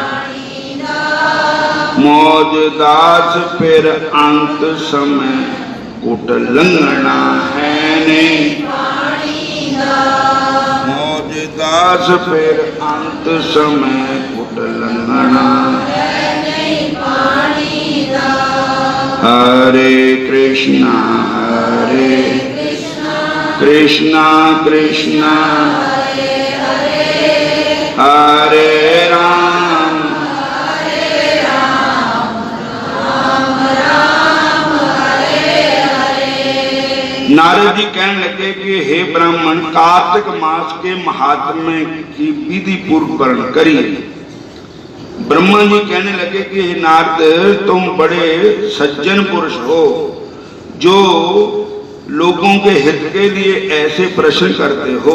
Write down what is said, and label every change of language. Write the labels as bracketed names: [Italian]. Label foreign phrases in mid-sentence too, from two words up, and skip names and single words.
[Hindi] मौज दास फिर अंत समय, कुट लंघना है नहीं। मौज दास फिर अंत समय, कुट लंघना है नहीं। हरे कृष्णा हरे कृष्णा कृष्णा हरे राम नारद जी कहने लगे कि हे ब्राह्मण, कार्तिक मास के महात्म्य की विधि पूर्व वर्ण करिए। ब्रह्मा जी कहने लगे कि हे नारद, तुम बड़े सज्जन पुरुष हो, जो लोगों के हित के लिए ऐसे प्रश्न करते हो।